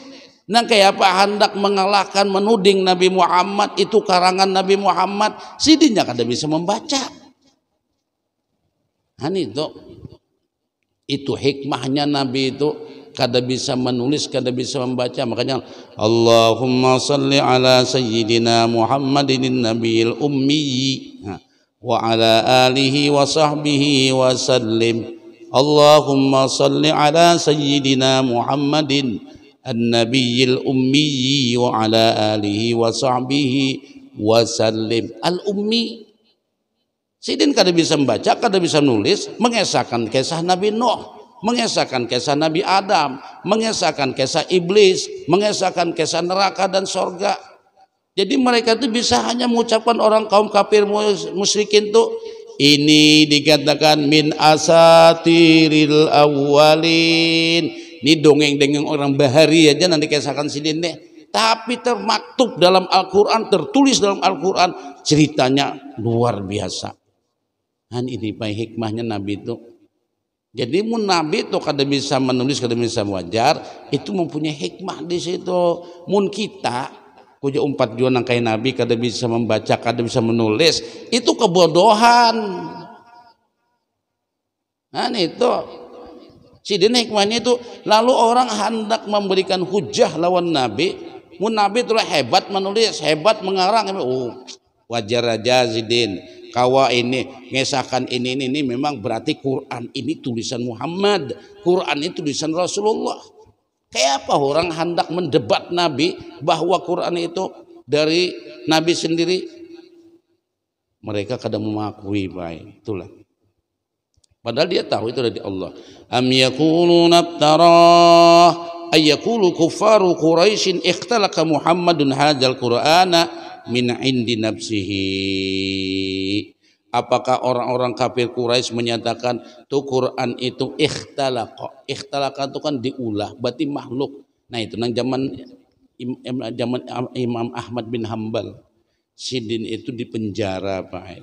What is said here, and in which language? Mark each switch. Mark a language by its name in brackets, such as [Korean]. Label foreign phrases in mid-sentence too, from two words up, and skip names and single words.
[Banjar] Nah kayak apa hendak mengalahkan menuding Nabi Muhammad itu karangan Nabi Muhammad, sidinnya kada bisa membaca. Itu hikmahnya Nabi itu kada bisa menulis, kada bisa membaca. [Arabic] Makanya اللهم صل على سيدنا محمد النبي الأمي وعلى آله وصحبه وسلم. اللهم صل على سيدنا محمد النبي الأمي وعلى آله وصحبه وسلم. Al-ummi, [Banjar] sidin kada bisa membaca, kada bisa nulis, mengesahkan kisah Nabi Nuh, mengesahkan kisah Nabi Adam, mengesahkan kisah iblis, mengesahkan kisah neraka dan sorga. Jadi mereka itu bisa hanya mengucapkan, orang kaum kafir musyrikin tuh, ini dikatakan [Arabic] من أساطير الأولين. [Banjar] Ini dongeng-dongeng orang bahari aja nanti kisahkan sidin deh. Tapi termaktub dalam Al-Quran, tertulis dalam Al-Quran, ceritanya luar biasa. Dan ini baik hikmahnya Nabi itu. Jadi mun Nabi itu kada bisa menulis, kada bisa wajar, itu mempunyai hikmah di situ. Mun kita punya 4 juta kayak Nabi, kada bisa membaca, kada bisa menulis, itu kebodohan. Nah itu sidin hikmahnya itu. Lalu orang hendak memberikan hujah lawan Nabi. Mun Nabi itu hebat menulis, hebat mengarang. Oh, wajar aja sidin. Kawa ini ngesahkan ini memang berarti Quran ini tulisan Muhammad, Quran ini tulisan Rasulullah. Kayak apa orang hendak mendebat Nabi bahwa Quran itu dari Nabi sendiri? Mereka kadang mengakui baik. Itulah. Padahal dia tahu itu dari Allah. [Arabic] أم يقولون افتراه أي يقول كفار قريش اختلق محمد هذا القرآن من عند نفسه. [Banjar] Apakah orang-orang kafir Quraisy menyatakan tuh Quran itu ikhtalaqa. Ikhtalaqa itu kan diulah, berarti makhluk. Nah itu nang zaman Imam Ahmad bin Hambal, sidin itu di penjara Pak.